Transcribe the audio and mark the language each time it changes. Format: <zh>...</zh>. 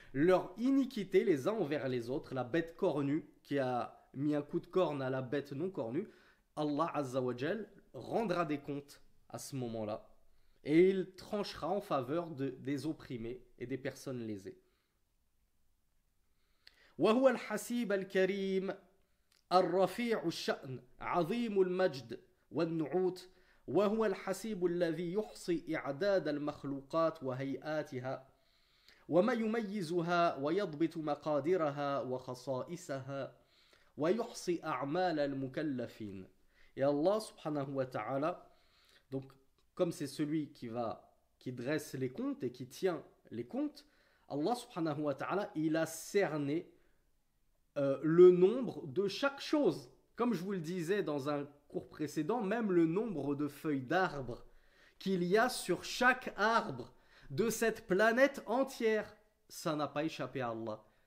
<fr>Leur iniquité les uns envers les autres, la bête cornue qui a mis un coup de corne à la bête non cornue, Allah Azza wa Jal rendra des comptes à ce moment-là et il tranchera en faveur des opprimés et des personnes lésées.</fr> <ar>وهو الحسيب الكريم الرفيع الشأن عظيم المجد والنعوت وهو الحسيب الذي يحصي إعداد المخلوقات وهيئاتها وما يميزها ويضبط مقاديرها وخصائصها ويحصي أعمال المكلفين.</ar> <fr>Et Allah subhanahu wa ta'ala, donc comme c'est celui qui dresse les comptes et qui tient les comptes, Allah subhanahu wa ta'ala, il a cerné le nombre de chaque chose. Comme je vous le disais dans un cours précédent, même le nombre de feuilles d'arbres qu'il y a sur chaque arbre de cette planète entière, ça n'a pas échappé à Allah.</fr>